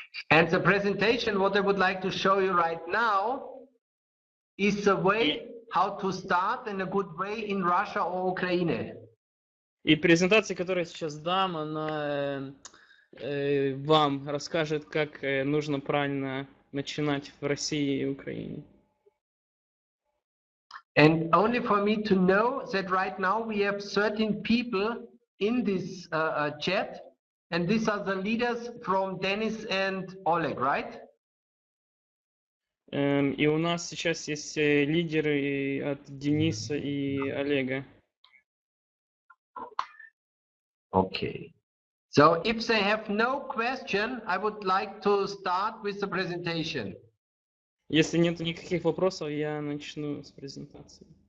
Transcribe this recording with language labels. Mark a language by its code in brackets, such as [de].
[en] And the presentation, what I would like to show you right now, is the way how to start in a good way in Russia or Ukraine. [ru] И презентация, которую я сейчас дам, она вам расскажет, как нужно правильно начинать в России и Украине. [en] And only for me to know that right now we have 13 people in this chat, and these are the leaders from Dennis and Oleg, right? [ru] И у нас сейчас есть лидеры от Дениса и Олега. [en] Okay. So if they have no question, I would like to start with the presentation. [ru] Если нет никаких вопросов, я начну с презентации.